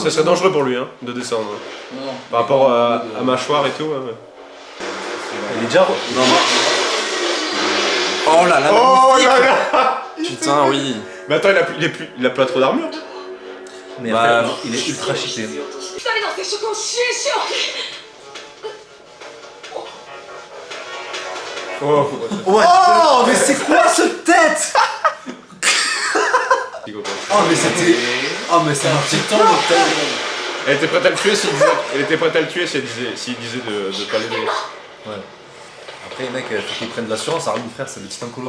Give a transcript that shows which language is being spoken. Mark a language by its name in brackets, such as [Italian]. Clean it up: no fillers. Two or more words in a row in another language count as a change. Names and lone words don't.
[French] ça serait dangereux pour lui hein, de descendre. Non. Par rapport à mâchoire et tout. Ouais. Il est déjà. Non, non. Oh là là, Oh magnifique. là là. Putain, oui. Mais attends, il a pas trop d'armure. Mais Bah, après, il est ultra cheaté. [Japanese] 2 人の接触を支援しよう [French] Oh. Oh mais c'est quoi ce tête? Oh mais c'était. Oh mais c'est un petit temps. Elle était prête à le tuer s'il disait, elle était prête à le tuer s'il disait de pas l'aider. Ouais. Après, mec, faut qu'ils prennent de l'assurance. Armin, frère, c'est le titan colossal.